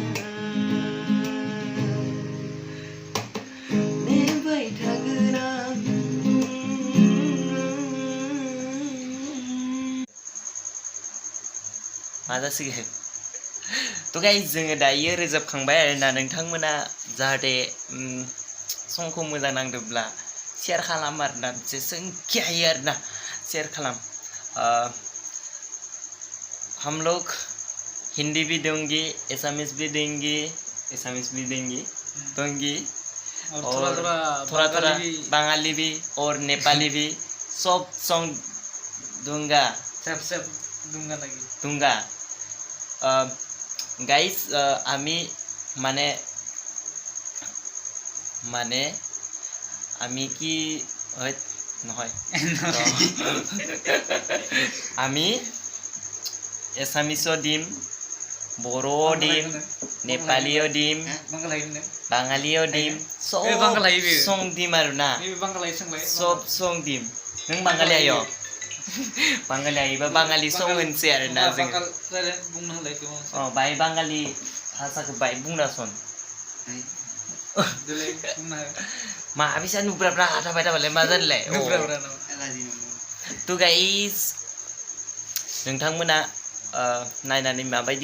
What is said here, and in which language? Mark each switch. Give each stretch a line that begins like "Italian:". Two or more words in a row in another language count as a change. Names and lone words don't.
Bodo: नेबाय थागोन आं मा जासिगोन थ' गाइस जोङो दायो रोजाबखांबाय आरोना नोंथांमोना जाहाथे संखौ मोजां नांदोंब्ला शेयार खालाम आरोना जेसेबांखि हायो आरोना शेयार खालाम
Hindi: हम लोग हिंदी भी देंगे एसामिस भी देंगे दोंगी और और थोड़ा थोड़ा बंगाली भी और नेपाली भी सब सॉन्ग दूंगा सब दूंगा लगी
Assamese: दूंगा गाइस আমি মানে আমি কি নহয় আমি এছামিছও দিম বড়োও দিম নেপালীও দিম বাঙালিও দিম সব সং দিম আৰু না সব সং দিম
Bodo: नों बाङालि आयो बाङालि आयोबा बाङालि सं होनसै आरोना जोङो बाय बाङालि भाषाखौ बाय बुंनासन मा बिसा नुब्राब्रा थाबाय थाबालाय मा जानोलाय थ' गाइस नोंथांमोना नायनानै माबायदि